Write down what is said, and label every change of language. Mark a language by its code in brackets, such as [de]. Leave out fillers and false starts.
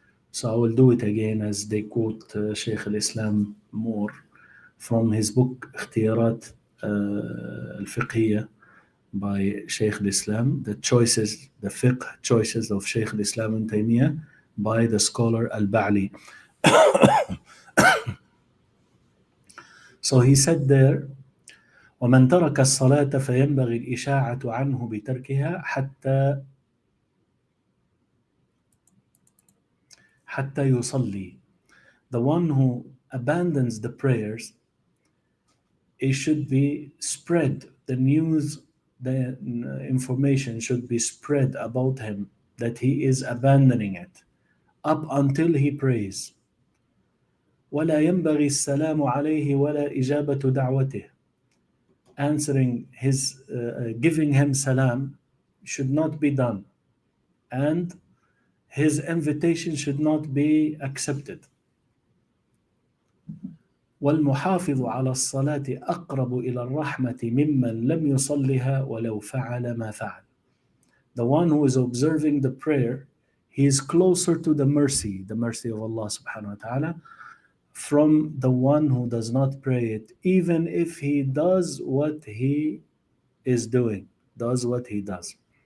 [en] So I will do it again as they quote Shaykh al-Islam more from his book اختيارات الفقهية by Shaykh al-Islam, the choices, the fiqh choices of Shaykh al-Islam ibn Taymiyyah by the scholar al-Ba'li. [ar] So he said there, ومن ترك الصلاة فينبغي الإشاعة عنه بتركها حتى يصلي. [en] The one who abandons the prayers, it should be spread, the news, the information should be spread about him that he is abandoning it up until he prays. [ar] ولا ينبغي السلام عليه ولا إجابة دعوته. [en] Answering his, giving him salam should not be done, and his invitation should not be accepted. [ar] والمحافظ على الصلاة أقرب إلى الرحمة ممن لم يصلها ولو فعل ما فعل. [en] The one who is observing the prayer, he is closer to the mercy of Allah subhanahu wa ta'ala, from the one who does not pray it, even if he does what he is doing, does what he does.